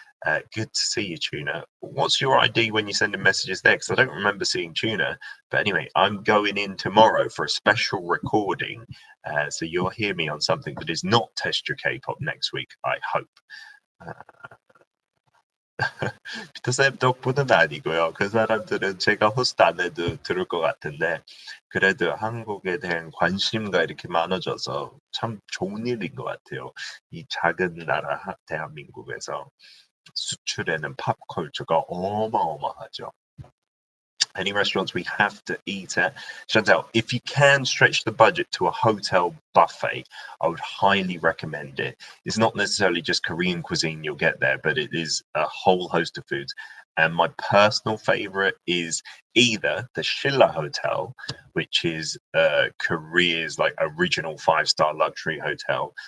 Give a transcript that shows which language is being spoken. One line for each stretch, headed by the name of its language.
English: Good to see you, Tuna. What's your ID when you send in messages there? Because I don't remember seeing Tuna. But anyway, I'm going in tomorrow for a special recording. So you'll hear me on something that is not Test Your K-pop next week, I hope.
Korean: 피터쌤 덕분은 아니고요. 그 사람들은 제가 호스트 안 해도 들을 것 같은데 그래도 한국에 대한 관심과 이렇게 많아져서 참 좋은 일인 것 같아요. 이 작은 나라 대한민국에서 수출에는 팝컬처가 어마어마하죠.
English: Any restaurants we have to eat at? Chantal, if you can stretch the budget to a hotel buffet, I would highly recommend it. It's not necessarily just Korean cuisine you'll get there, but it is a whole host of foods. And my personal favorite is either the Shilla Hotel, which is Korea's like original 5-star luxury hotel.